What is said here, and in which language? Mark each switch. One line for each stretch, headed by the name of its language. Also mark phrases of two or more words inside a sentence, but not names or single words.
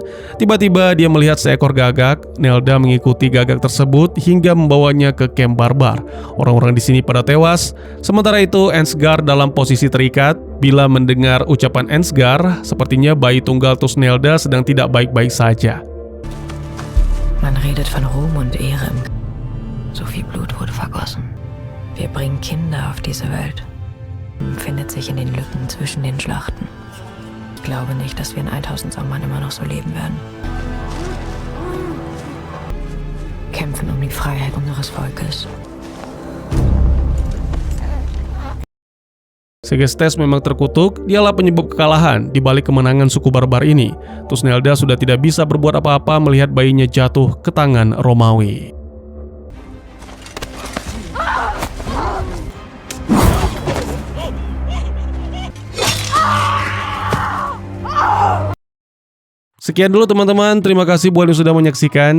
Indonesian: Tiba-tiba dia melihat seekor gagak. Nelda mengikuti gagak tersebut hingga membawanya ke kamp barbar. Orang-orang di sini pada tewas. Sementara itu, Ansgar dalam posisi terikat. Bila mendengar ucapan Ansgar, sepertinya bayi tunggal Tusnelda sedang tidak baik-baik saja.
German: Man redet von Ruhm und Ehre. So viel Blut wurde vergossen. Wir bringen Kinder auf diese Welt. Findet sich in den Lücken zwischen den Schlachten. Ich glaube nicht, dass wir in 1000 Sommern immer noch so leben werden. Kämpfen um die Freiheit unseres Volkes.
Indonesian: Segestes memang terkutuk, dialah penyebab kekalahan di balik kemenangan suku barbar ini. Tusnelda sudah tidak bisa berbuat apa-apa melihat bayinya jatuh ke tangan Romawi. Sekian dulu teman-teman, terima kasih buat yang sudah menyaksikan.